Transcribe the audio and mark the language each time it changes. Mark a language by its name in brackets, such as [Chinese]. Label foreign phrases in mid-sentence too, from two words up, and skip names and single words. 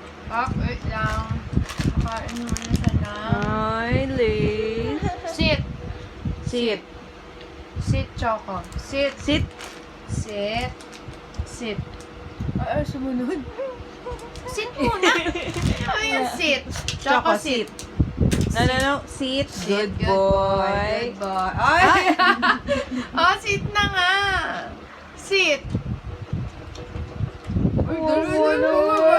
[Filipino] Wait lang. Makain muna siya na. Ay, late. [English] Sit. Sit. Sit, Choco. Sit. Sit. Sit. Sit. [Filipino] Ay, sumunod. Sit muna. Ano yung sit? [English] Choco, sit. No. Sit. Sit. Good boy. Good boy. [Filipino] Ay! Oh, sit na nga. Sit. Uy, Oh, dalo.